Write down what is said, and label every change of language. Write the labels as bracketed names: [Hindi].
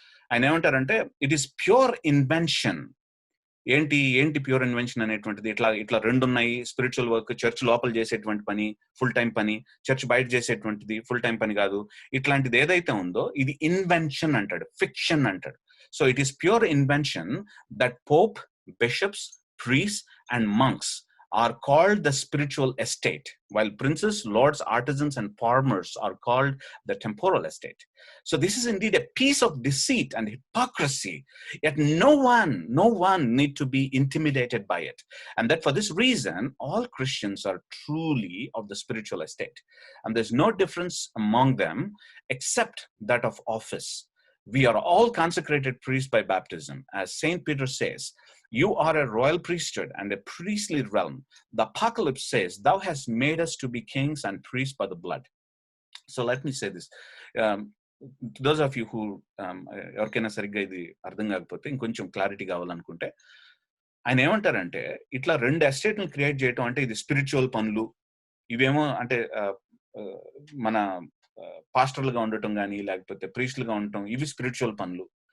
[Telugu] ఆయన ఏమంటారంటే, [English] It is pure invention. [Telugu] ఏంటి ప్యూర్ ఇన్వెన్షన్ అనేటువంటిది? ఇట్లా 2 ఉన్నాయి. స్పిరిచువల్ వర్క్, చర్చ్ లోపల చేసేటువంటి పని ఫుల్ టైం పని, చర్చ్ బయట చేసేటువంటిది ఫుల్ టైం పని కాదు. ఇట్లాంటిది ఏదైతే ఉందో ఇది ఇన్వెన్షన్ అంటాడు, ఫిక్షన్ అంటాడు. [English] So it is pure invention that pope, bishops, priests and monks are called the spiritual estate, while princes, lords, artisans and farmers are called the temporal estate. So this is indeed a piece of deceit and hypocrisy, yet no one need to be intimidated by it, and that for this reason all Christians are truly of the spiritual estate, and there's no difference among them except that of office. We are all consecrated priests by baptism. As Saint Peter says, you are a royal priesthood and a priestly realm. The Apocalypse says, thou hast made us to be kings and priests by the blood. So let me say this. To those of you who [Telugu] ఎవరికైనా సరిగ్గా ఇది అర్థం కాకపోతే ఇంకొంచెం clarity కావాలనుకుంటే, ఆయన ఏమంటారంటే, ఇట్లా 2 ఎస్టేట్‌ని క్రియేట్ చేయటం అంటే ఇది స్పిరిచువల్ పనులు. ఇవేమో అంటే మన పాస్టర్‌లుగా ఉండటం గాని, లేకపోతే ప్రీస్ట్‌లుగా ఉండటం ఇవి స్పిరిచువల్ పనులు.